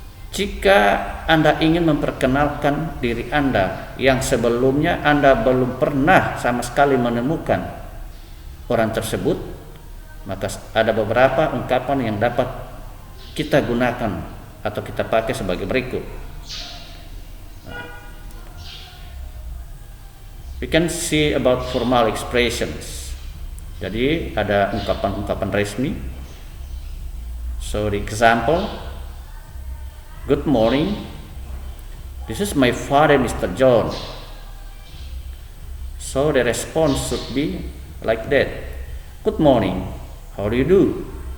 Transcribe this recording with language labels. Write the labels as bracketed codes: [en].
[id] Jika Anda ingin memperkenalkan diri Anda yang sebelumnya Anda belum pernah sama sekali menemukan orang tersebut, maka ada beberapa ungkapan yang dapat kita gunakan atau kita pakai sebagai berikut. [en] We can see about formal expressions. [id] Jadi ada ungkapan-ungkapan resmi. [en] So the example, good morning, this is my father, Mr. John. So the response should be like that. Good morning, how do you do?